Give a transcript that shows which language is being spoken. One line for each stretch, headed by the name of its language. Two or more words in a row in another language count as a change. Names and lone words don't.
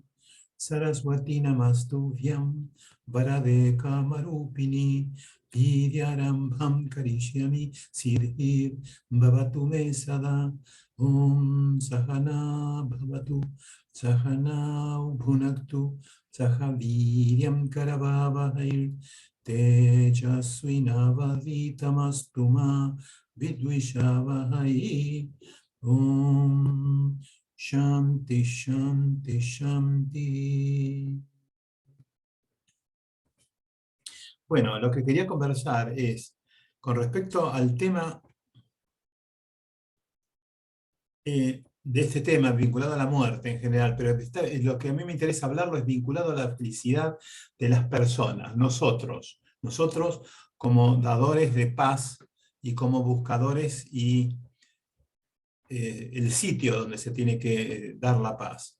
Sanskrit: सरस्वति नमस्तुभ्यं वरदे कामरूपिणि विद्यारम्भं करिष्यामि सिद्धिर् भवतु मे सदा ॐ सहनाववतु सहनौ भुनक्तु सहवीर्यं करवावहै तेजस्विनावधीतमस्तु मा विद्विषावहै ॐ शान्तिः शान्तिः शान्तिः.
Spanish: Bueno, lo que quería conversar es con respecto al tema de este tema vinculado a la muerte en general, pero lo que a mí me interesa hablarlo es vinculado a la felicidad de las personas, nosotros como dadores de paz y como buscadores y el sitio donde se tiene que dar la paz.